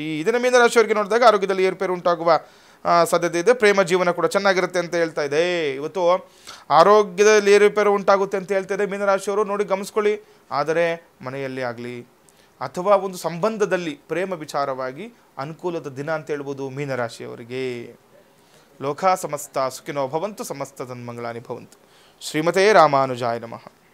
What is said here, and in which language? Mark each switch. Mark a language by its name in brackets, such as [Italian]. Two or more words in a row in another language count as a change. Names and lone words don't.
[Kannada] ಇದನ್ನು ಮೀನರಾಶಿಯವರಿಗೆ ನೋಡಿದಾಗ ಆರೋಗ್ಯದಲ್ಲಿ ಏರುಪೇರು ಉಂಟಾಗುವ ಸಾಧ್ಯತೆ ಇದೆ. ಪ್ರೇಮ ಜೀವನ ಕೂಡ ಚೆನ್ನಾಗಿರುತ್ತೆ ಅಂತ ಹೇಳ್ತಾ ಇದೆ. ಇವತ್ತು ಆರೋಗ್ಯದಲ್ಲಿ ಏರುಪೇರು ಉಂಟಾಗುತ್ತೆ ಅಂತ ಹೇಳ್ತಾ ಇದೆ ಮೀನರಾಶಿಯವರು, ನೋಡಿ ಗಮನಿಸ್ಕೊಳ್ಳಿ. ಆದರೆ ಮನೆಯಲ್ಲಿ ಆಗಲಿ ಅಥವಾ ಒಂದು ಸಂಬಂಧದಲ್ಲಿ ಪ್ರೇಮ ವಿಚಾರವಾಗಿ ಅನುಕೂಲದ ದಿನ ಅಂತ ಹೇಳ್ಬೋದು ಮೀನರಾಶಿಯವರಿಗೆ. [Sanskrit] ಲೋಕ ಸಮಸ್ತ ಸುಖಿನೋ ಭವಂತು, ಸಮಸ್ತ ಸನ್ಮಂಗಳಾನಿ ಭವಂತು. ಶ್ರೀಮತೇ ರಾಮಾನುಜಾಯ ನಮಃ.